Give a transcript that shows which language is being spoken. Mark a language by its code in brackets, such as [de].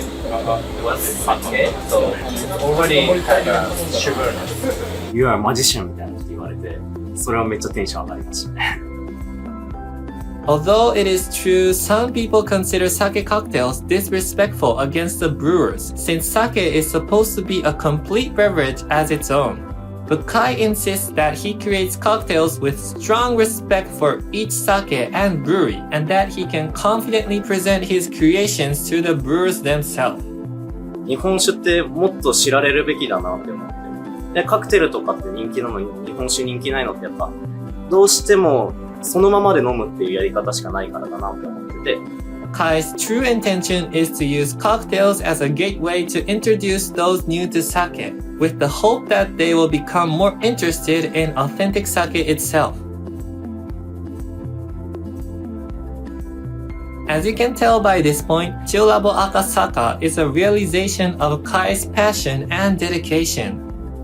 [en] It was sake, so it's already had a sugarness. You are a magician [ja] みたいなこと言われて、それはめっちゃテンション上がりましたね。 [en] Although it is true, some people consider sake cocktails disrespectful against the brewers, since sake is supposed to be a complete beverage as its own. But Kai insists that he creates cocktails with strong respect for each sake and brewery, and that he can confidently present his creations to the brewers themselves. [ja] 日本酒ってもっと知られるべきだなって思って。で、カクテルとかって人気なのに日本酒人気ないのってやっぱどうしてもそのままで飲むっていうやり方しかないからだなって思ってて。 [en] Kai's true intention is to use cocktails as a gateway to introduce those new to sake, with the hope that they will become more interested in authentic sake itself. As you can tell by this point, Chill Labo Akasaka is a realization of Kai's passion and dedication.